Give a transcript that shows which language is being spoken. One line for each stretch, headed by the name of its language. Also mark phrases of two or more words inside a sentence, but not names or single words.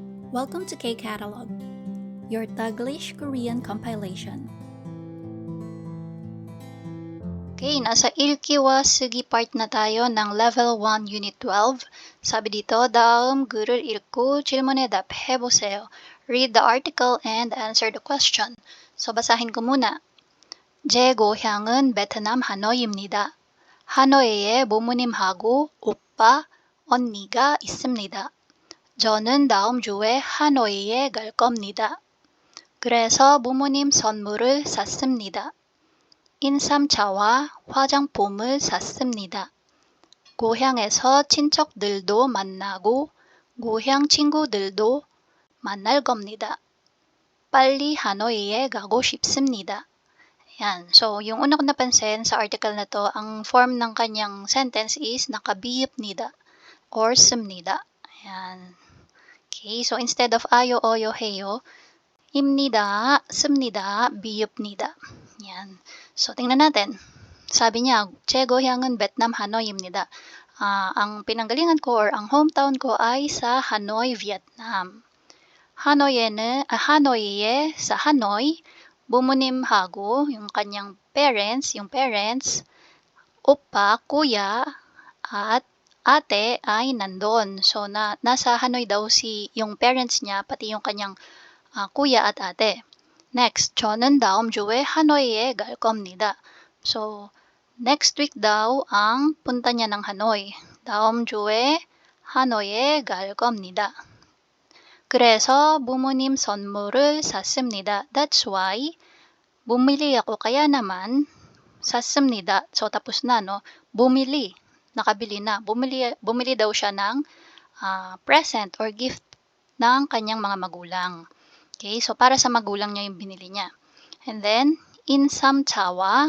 English: Welcome to K-Catalog, your Taglish Korean compilation.
Filipino: Okay, nasa
Korean: 일기와 쓰기
Filipino: part na tayo ng Level 1 Unit 12. 사비 dito,
Korean: 다음 글을 읽고 질문에 답해보세요.
English: Read the article and answer the question.
Filipino: So, basahin ko muna.
Korean: 제 고향은 베트남 하노이입니다. 하노이에 부모님하고 오빠, 언니가 있습니다. 저는 다음 주에 하노이에 갈 겁니다. 그래서 부모님 선물을 샀습니다. 인삼차와 화장품을 샀습니다. 고향에서 친척들도 만나고 고향 친구들도 만날 겁니다. 빨리 하노이에 가고 싶습니다.
Filipino: Yan. So, yung una ko napansin sa article na to, ang form ng kanyang sentence is nakabiyupnida or sumnida. Yan.
English: Okay, so instead of ayo, oyo, heyo, imnida, sumnida, biyupnida.
Filipino: Yan. So, tingnan natin. Sabi niya,
Korean: 제 고향은 베트남 하노이입니다.
Filipino: Ang pinanggalingan ko or ang hometown ko ay sa Hanoi, Vietnam. 하노이에 sa Hanoi, 부모님하고 yung kanyang parents, opa, kuya, at ate ay nandun. So, nasa Hanoi daw yung parents niya, pati yung kanyang kuya at ate. Next,
Korean: 저는 다음 주에 하노이에 갈 겁니다.
Filipino: So,
English: next week
Filipino: daw ang punta niya ng Hanoi.
Korean: 다음 주에 하노이에 갈 겁니다. 그래서 부모님 선물을 샀습니다.
English: That's why,
Filipino: bumili ako kaya naman, 샀습니다. So, tapos na, no? Bumili, nakabili na. Bumili daw siya ng
English: present or gift
Filipino: ng kanyang mga magulang. Okay, so para sa magulang niya yung binili niya.
English: And then, insamchawa.